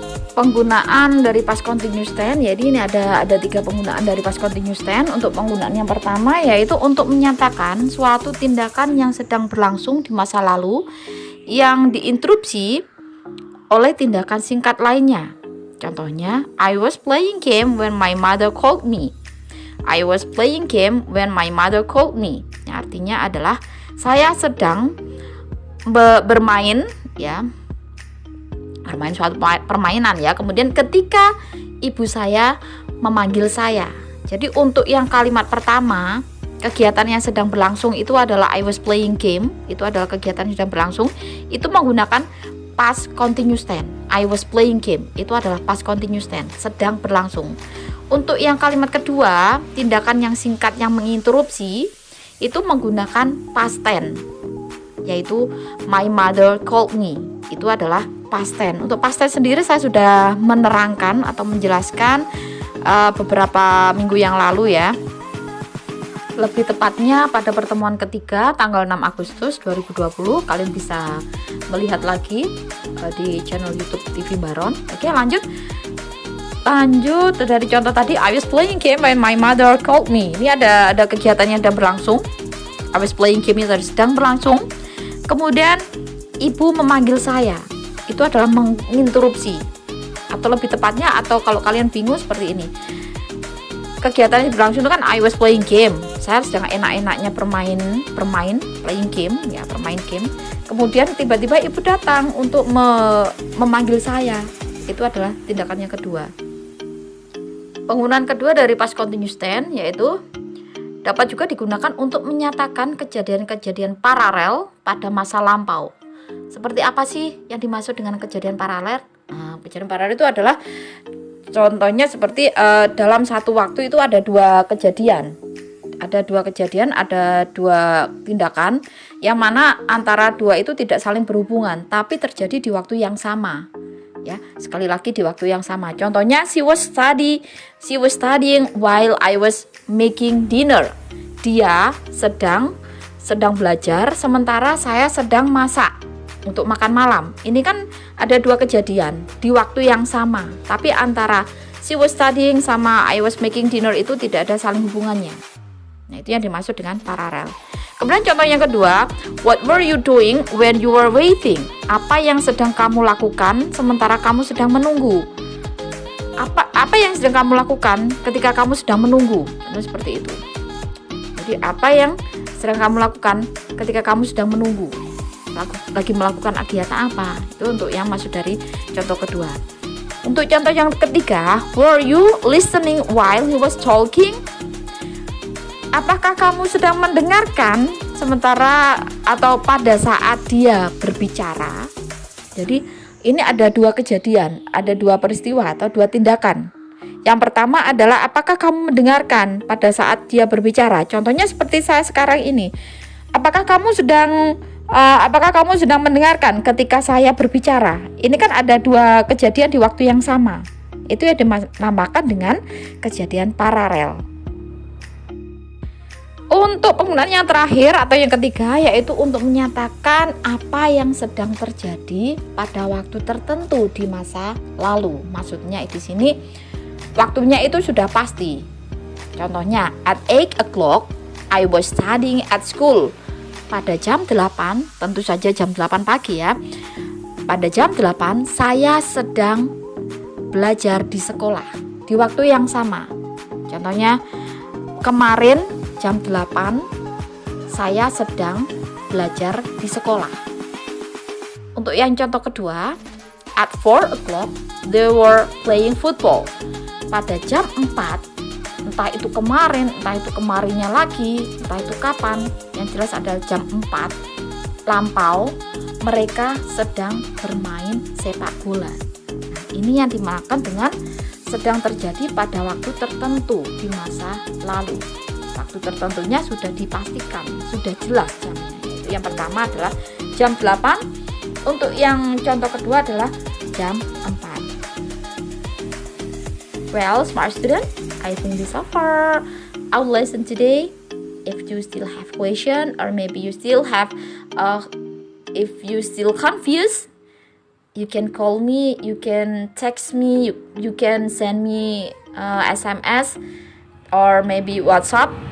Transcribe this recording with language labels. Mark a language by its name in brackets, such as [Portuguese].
[Indonesian] Penggunaan dari past continuous tense, jadi ini ada 3 penggunaan dari past continuous tense. Untuk penggunaan yang pertama yaitu untuk menyatakan suatu tindakan yang sedang berlangsung di masa lalu yang diinterupsi oleh tindakan singkat lainnya. Contohnya, [English] I was playing game when my mother called me. I was playing game when my mother called me. [Indonesian] Yang artinya adalah saya sedang bermain ya. Bermain suatu permainan ya. Kemudian ketika ibu saya memanggil saya. Jadi untuk yang kalimat pertama, kegiatan yang sedang berlangsung itu adalah [English] I was playing game. [Indonesian] Itu adalah kegiatan yang sedang berlangsung. Itu menggunakan past continuous tense. [English] I was playing game. [Indonesian] Itu adalah past continuous tense, sedang berlangsung. Untuk yang kalimat kedua, tindakan yang singkat yang menginterupsi itu menggunakan past tense, yaitu [English] my mother called me. [Indonesian] Itu adalah past tense. Untuk past tense sendiri saya sudah menerangkan atau menjelaskan beberapa minggu yang lalu ya. Lebih tepatnya pada pertemuan ketiga tanggal 6 Agustus 2020. Kalian bisa melihat lagi di channel YouTube TV Baron. Oke, lanjut dari contoh tadi, [English] I was playing game when my mother called me. [Indonesian] Ini ada kegiatan yang sedang berlangsung. [English] I was playing game [Indonesian] itu sedang berlangsung. Kemudian ibu memanggil saya. Itu adalah menginterupsi, atau lebih tepatnya, atau kalau kalian bingung seperti ini, kegiatan yang berlangsung itu kan [English] I was playing game, [Indonesian] saya sedang enak-enaknya bermain playing game ya, bermain game. Kemudian tiba-tiba ibu datang untuk memanggil saya. Itu adalah tindakan yang kedua. Penggunaan kedua dari past continuous tense yaitu dapat juga digunakan untuk menyatakan kejadian-kejadian paralel pada masa lampau. Seperti apa sih yang dimaksud dengan kejadian paralel? Nah, kejadian paralel itu adalah contohnya seperti dalam satu waktu itu ada dua kejadian, ada dua tindakan yang mana antara dua itu tidak saling berhubungan tapi terjadi di waktu yang sama. Ya, sekali lagi di waktu yang sama. Contohnya, [English] she was studying while I was making dinner. [Indonesian] Dia sedang belajar sementara saya sedang masak untuk makan malam. Ini kan ada dua kejadian di waktu yang sama, tapi antara [English] she was studying [Indonesian] sama [English] I was making dinner [Indonesian] itu tidak ada saling hubungannya. Nah, itu yang dimaksud dengan paralel. Kemudian contoh yang kedua, [English] what were you doing when you were waiting? [Indonesian] Apa yang sedang kamu lakukan sementara kamu sedang menunggu? Apa yang sedang kamu lakukan ketika kamu sedang menunggu? Nah, seperti itu. Jadi apa yang sedang kamu lakukan ketika kamu sedang menunggu? Lagi melakukan kegiatan apa? Itu untuk yang masuk dari contoh kedua. Untuk contoh yang ketiga, [English] were you listening while he was talking? [Indonesian] Apakah kamu sedang mendengarkan sementara atau pada saat dia berbicara? Jadi ini ada dua kejadian, ada dua peristiwa atau dua tindakan. Yang pertama adalah apakah kamu mendengarkan pada saat dia berbicara? Contohnya seperti saya sekarang ini. Apakah kamu sedang mendengarkan ketika saya berbicara? Ini kan ada dua kejadian di waktu yang sama. Itu yang dinamakan dengan kejadian paralel. Untuk penggunaan yang terakhir atau yang ketiga, yaitu untuk menyatakan apa yang sedang terjadi pada waktu tertentu di masa lalu. Maksudnya di sini waktunya itu sudah pasti. Contohnya, [English] at 8 o'clock I was studying at school. [Indonesian] Pada jam 8, tentu saja jam 8 pagi ya. Pada jam 8 saya sedang belajar di sekolah di waktu yang sama. Contohnya, kemarin jam 8 saya sedang belajar di sekolah. Untuk yang contoh kedua, [English] at 4 o'clock they were playing football. [Indonesian] Pada jam 4, entah itu kemarin, entah itu kemarinnya lagi, entah itu kapan, yang jelas adalah jam 4 lampau, mereka sedang bermain sepak bola. Nah, ini yang dimaksudkan dengan sedang terjadi pada waktu tertentu di masa lalu. Waktu tertentunya sudah dipastikan, sudah jelas jamnya. Itu yang pertama adalah jam 8. Untuk yang contoh kedua adalah jam 4. [English] Well, smart student, I think this is over our lesson today. If you still have question or maybe you still have if you still confused, you can call me, you can text me, you can send me SMS or maybe WhatsApp.